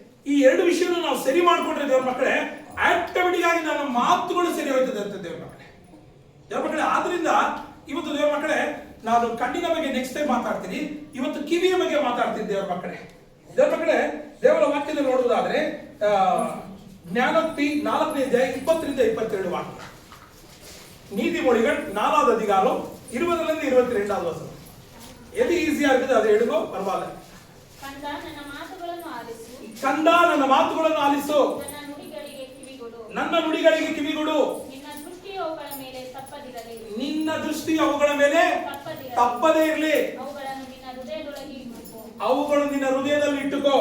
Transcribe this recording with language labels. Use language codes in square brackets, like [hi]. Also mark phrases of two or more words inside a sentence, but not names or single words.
[kn] ಈ ಎರಡು ವಿಷಯವನ್ನು ನಾವು ಸರಿ ಮಾಡ್ಕೊಂಡ್ರೆ ದೇವ್ರ ಮಕ್ಕಳೇ, ಆಟೋಮೆಟಿಕ್ ಆಗಿ ನನ್ನ ಮಾತುಗಳು ಸರಿ ಹೋಯ್ತದೆ ಅಂತ ದೇವ್ರ ಮಕ್ಕಳೇ. ದೇವ್ರ ಮಕ್ಕಳೇ, ಆದ್ರಿಂದ ಇವತ್ತು ದೇವ್ರ ಮಕ್ಕಳೇ ನಾನು ಕಣ್ಣಿನ ಬಗ್ಗೆ [en] next time [kn] ಮಾತಾಡ್ತೀನಿ. ಇವತ್ತು ಕಿವಿಯ ಬಗ್ಗೆ ಮಾತಾಡ್ತೀನಿ ದೇವ್ರ ಮಕ್ಕಳೇ. ದೇವ್ರ ಮಕ್ಕಳೇ, ದೇವರ ವಾಕ್ಯದಲ್ಲಿ ನೋಡುವುದಾದ್ರೆ ಜ್ಞಾನೋಕ್ತಿ 4ನೇ ಅಧ್ಯಾಯ 20-22 ವಾಕ್ಯ. [ta] நீதிமொழிகள் 4வது அதிகாரம் 20-22 வசனம். எது ஈஸியா இருக்குது அதை எடுங்கோ, பரவாயில்ல. [kn] ಕಂದ ನನ್ನ ಮಾತುಗಳನ್ನು ಆಲಿಸು, ಕಂದ ನನ್ನ ಮಾತುಗಳನ್ನು ಆಲಿಸು, ನನ್ನ ನುಡಿಗಳಿಗೆ ಕಿವಿಗೊಡು, ನನ್ನ ನುಡಿಗಳಿಗೆ ಕಿವಿಗೊಡು. ನಿನ್ನ ದೃಷ್ಟಿಯು ಅವುಗಳ ಮೇಲೆ ತಪ್ಪದಿರಲಿ, ನಿನ್ನ ದೃಷ್ಟಿ ಅವುಗಳ ಮೇಲೆ ತಪ್ಪದೇ ಇರಲಿ. ಅವುಗಳನ್ನು ನಿನ್ನ ಹೃದಯದೊಳಗೆ ಇಟ್ಟುಕೋ, ಅವುಗಳನ್ನು ನಿನ್ನ ಹೃದಯದಲ್ಲಿ ಇಟ್ಟುಕೋ.